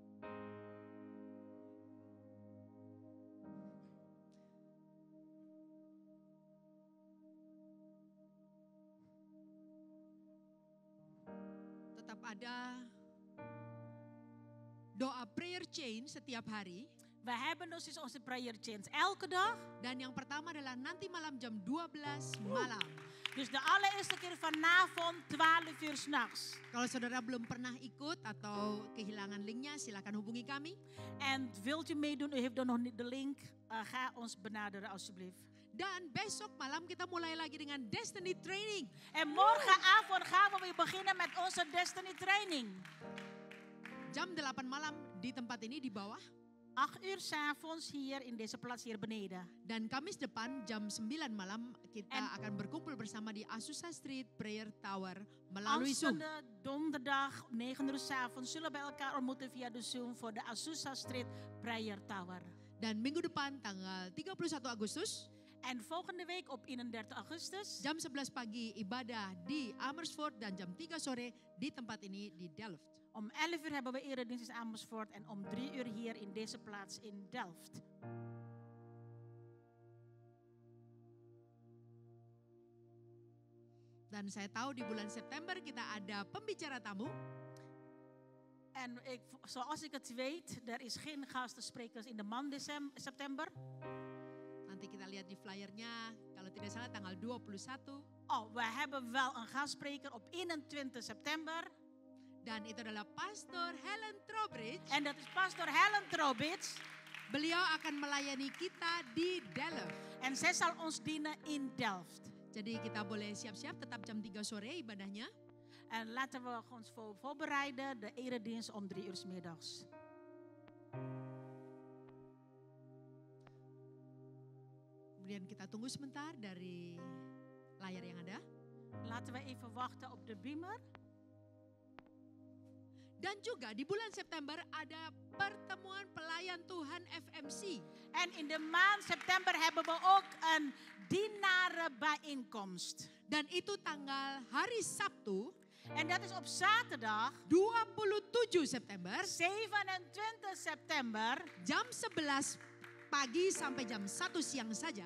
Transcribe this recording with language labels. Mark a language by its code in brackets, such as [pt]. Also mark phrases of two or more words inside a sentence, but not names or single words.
[id] Tetap ada doa [en] prayer chain [id] setiap hari. [nl] We hebben dus onze [en] prayer chains [nl] elke dag. [id] Dan yang pertama adalah nanti malam jam 12 malam. [nl] Dus de allereerste keer vanavond 12 uur 's nachts. [id] Kalau saudara belum pernah ikut atau kehilangan linknya, silakan hubungi kami. [nl] En wilt u meedoen, u heeft dan nog niet de link, ga ons benaderen alsjeblieft. [id] Dan besok malam kita mulai lagi dengan Destiny Training. [nl] En morgenavond gaan we weer beginnen met onze Destiny Training. [id] Jam 8 malam di tempat ini di bawah. [nl] 8 uur 's avonds hier in deze plaats hier beneden. [id] Dan Kamis depan jam 9 malam kita [nl] En- [id] akan berkumpul bersama di Azusa Street Prayer Tower melalui Zoom. [nl] Aanstaande donderdag 9 uur 's avonds zullen we elkaar ontmoeten via de Zoom voor de Azusa Street Prayer Tower. [id] Dan minggu depan tanggal 31 Agustus [nl] En volgende week op 31 augustus [id] jam 11 pagi ibadah di Amersfoort dan jam 3 sore di tempat ini di Delft. [nl] om 11 uur hebben we eredienst in Amersfoort en om 3 uur hier in deze plaats in Delft. [id] Dan saya tahu di bulan September kita ada pembicara tamu. [nl] En zoals ik het weet, er is geen gastensprekers in de maand september. [id] Nanti kita lihat di flyernya, kalau tidak salah tanggal 21. [nl] Oh, we hebben wel een gastspreker op 21 september. [id] Dan itu adalah Pastor Helen Trowbridge. [nl] En dat is pastor Helen Trowbridge. [id] Beliau akan melayani kita di Delft. [nl] En zij zal ons dienen in Delft. [id] Jadi kita boleh siap-siap tetap jam 3 sore ibadahnya. [nl] En laten we ons voorbereiden, de eredienst om 3 uur 's middags. [id] Kemudian kita tunggu sebentar dari layar yang ada. [nl] Laten we even wachten op de beamer. [id] Dan juga di bulan September ada pertemuan pelayan Tuhan FMC. [nl] En in de maand september hebben we ook een dienarenbijeenkomst. [id] Dan itu tanggal hari Sabtu [nl] En dat is op zaterdag [id] 27 September [nl] 27 september, [id] jam 11 pagi sampai jam 1 siang saja.